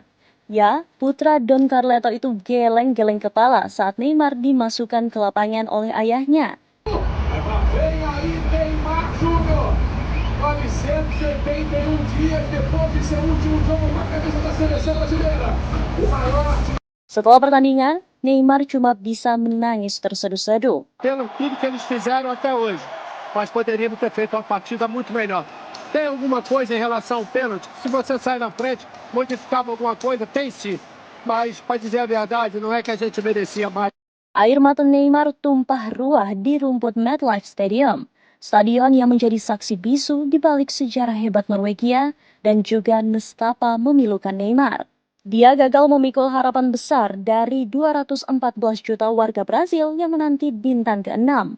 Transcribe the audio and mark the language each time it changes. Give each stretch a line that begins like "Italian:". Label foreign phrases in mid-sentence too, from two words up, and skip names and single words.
Indonesian: Ya, putra Don Carleto itu geleng-geleng kepala saat Neymar dimasukkan ke lapangan oleh ayahnya.
Portuguese: 971 dias depois de seu último jogo com a camisa da seleção brasileira. O maior
Indonesian: Setelah pertandingan, Neymar cuma bisa menangis terseduh-seduh.
Portuguese: Pelo tudo que eles fizeram até hoje, mas poderíamos ter feito uma partida muito melhor. Tem alguma coisa em relação ao pênalti? Se você sai na frente, modificava alguma coisa? Tem sim. Mas, para dizer a verdade, não é que a gente merecia mais.
Indonesian: Air mata Neymar tumpah ruah di rumput MetLife Stadium, stadion yang menjadi saksi bisu di balik sejarah hebat Norwegia dan juga nestapa memilukan Neymar. Dia gagal memikul harapan besar dari 214 juta warga Brazil yang menanti bintang ke-6.